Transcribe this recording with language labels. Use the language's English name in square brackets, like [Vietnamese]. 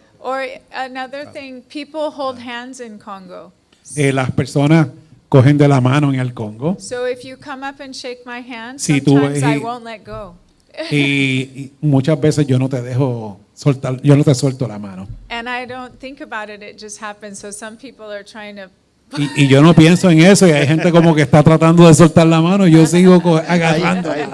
[English] Or another thing, people hold hands in Congo. [Spanish] Las personas cogen de la mano en el Congo [English] So if you come up and shake my hand, [Spanish] Si tú [English] sometimes I [Spanish] ves- [English] won't let go. [Spanish] y muchas veces yo no te dejo soltar, yo no te suelto la mano. [English] And I don't think about it, it just happens. So some people are trying to [Spanish] Y yo no pienso en eso y hay gente como que está tratando de soltar la mano y yo sigo agarrando.